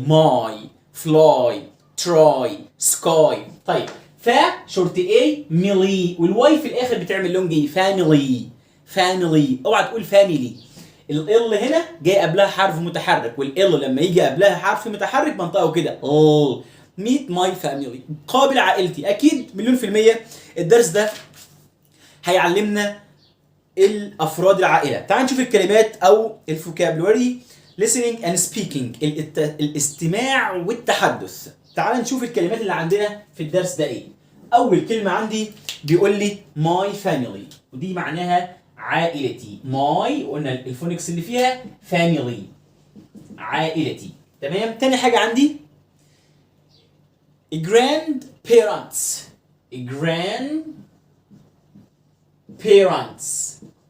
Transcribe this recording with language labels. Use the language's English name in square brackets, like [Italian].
[English] My fly try sky. [Arabic] طيب، فا شورت اي ميلي، والواي في الاخر بتعمل لونج اي. فاميلي فاميلي. اوعى تقول فاميلي. ال هنا جاي قبلها حرف متحرك، والال لما يجي قبلها حرف متحرك بنطقه كده ال. [English] meet my family، [Arabic] قابل عائلتي. اكيد مليون في المية الدرس ده هيعلمنا الافراد العائله. تعال نشوف الكلمات او الفوكابولاري. [English] listening and speaking، [Arabic] الاستماع والتحدث. تعال نشوف الكلمات اللي عندنا في الدرس ده ايه. اول كلمه عندي بيقول لي [English] my family، [Arabic] ودي معناها عائلتي. my قلنا الفونكس اللي فيها family، عائلتي. تمام. تاني حاجه عندي grandparents، grandparents.